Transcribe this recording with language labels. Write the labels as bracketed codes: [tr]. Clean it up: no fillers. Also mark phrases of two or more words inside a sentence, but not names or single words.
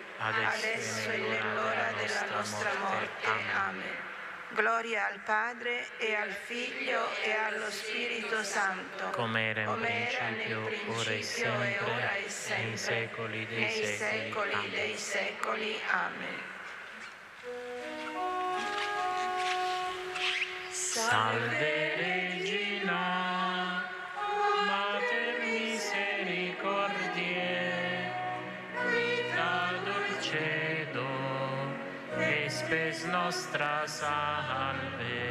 [it] adesso e nell'ora della nostra morte. Amen. Gloria al Padre e al Figlio e allo Spirito Santo, come era in principio, ora e sempre, nei secoli dei secoli. Amen. [la] Salve Regina, Mater misericordiae, vita dulcedo, e spes nostra salve.